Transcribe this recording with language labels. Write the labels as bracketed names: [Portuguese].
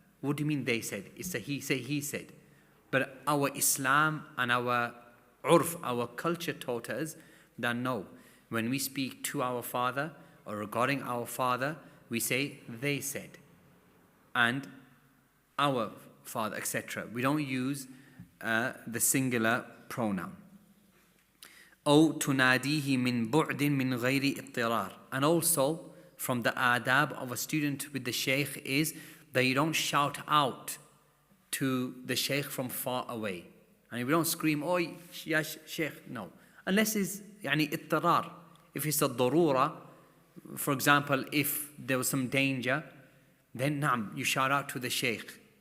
[English] What do you mean they said? It's a he said. But our Islam and our urf, our culture taught us that no, when we speak to our father or regarding our father, we say they said, and our father, etc. We don't use the singular pronoun. [Arabic] أو تناديه من بعد من غير اضطرار. [English] And also from the adab of a student with the shaykh is that you don't shout out to the shaykh from far away. And we don't scream, "Oi, ya shaykh," no. Unless it's اضطرار. If it's a darura, for example, if there was some danger, then you shout out to the shaykh.